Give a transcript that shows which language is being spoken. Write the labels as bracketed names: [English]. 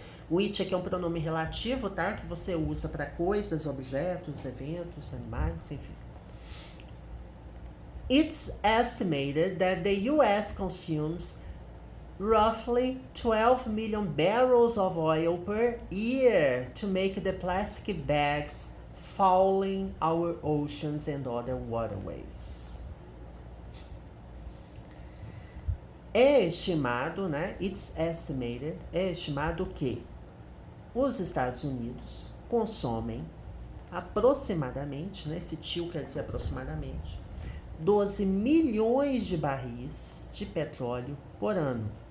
[Portuguese] Which aqui é um pronome relativo, tá? Que você usa para coisas, objetos, eventos, animais, enfim. [English] It's estimated that the US consumes roughly 12 million barrels of oil per year to make the plastic bags fouling our oceans and other waterways. [Portuguese] É estimado, né? [English] It's estimated, [Portuguese] é estimado que os Estados Unidos consomem aproximadamente, né? Esse tio quer dizer aproximadamente, 12 milhões de barris de petróleo por ano.